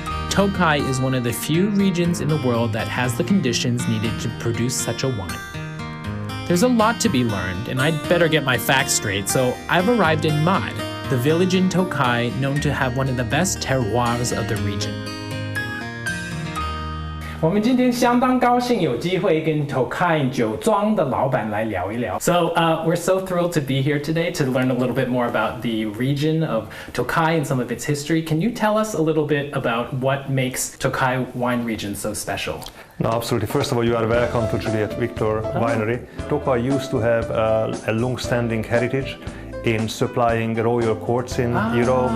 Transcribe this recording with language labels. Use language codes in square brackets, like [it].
[en] Tokaji is one of the few regions in the world that has the conditions needed to produce such a wine. There's a lot to be learned, and I'd better get my facts straight, so I've arrived in Mad, the village in Tokaji known to have one of the best terroirs of the region. [zh] 我们今天相当高兴有机会跟 Tokaji 酒庄的老板来聊一聊。 [en] So we're so thrilled to be here today to learn a little bit more about the region of Tokaji and some of its history. Can you tell us a little bit about what makes Tokaji wine region so special? No, absolutely. First of all, you are welcome to Juliet Victor Winery. Tokaji used to have a long-standing heritage in supplying royal courts in Europe.